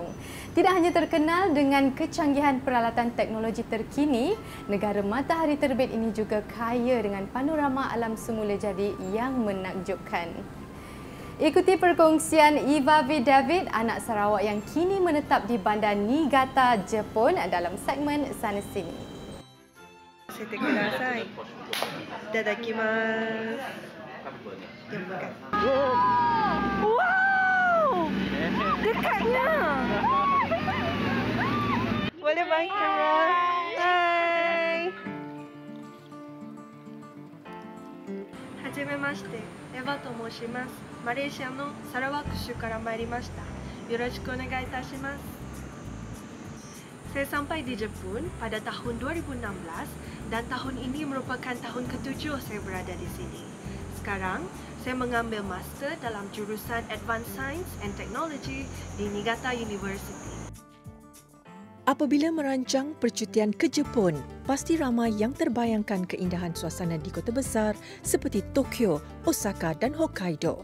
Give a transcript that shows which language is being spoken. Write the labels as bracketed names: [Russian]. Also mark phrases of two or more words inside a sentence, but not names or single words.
[Malay] Tidak hanya terkenal dengan kecanggihan peralatan teknologi terkini, negara matahari terbit ini juga kaya dengan panorama alam semula jadi yang menakjubkan. Ikuti perkongsian Eva V. David, anak Sarawak yang kini menetap di bandar Niigata, Jepun dalam segmen Sana Sini. [Japanese] せてください。いただきます。Wow! [Malay] Dekatnya. Boleh bang kamera? Hai. [Japanese] はじめまして、エヴァと申します。マレーシアのサラワック州から参りました。よろしくお願いいたします。 [Malay] Saya sampai di Jepun pada tahun 2016 dan tahun ini merupakan tahun ke-7 saya berada di sini. Sekarang, saya mengambil master dalam jurusan [English] Advanced Science and Technology [Malay] di Niigata University. Apabila merancang percutian ke Jepun, pasti ramai yang terbayangkan keindahan suasana di kota besar seperti Tokyo, Osaka dan Hokkaido.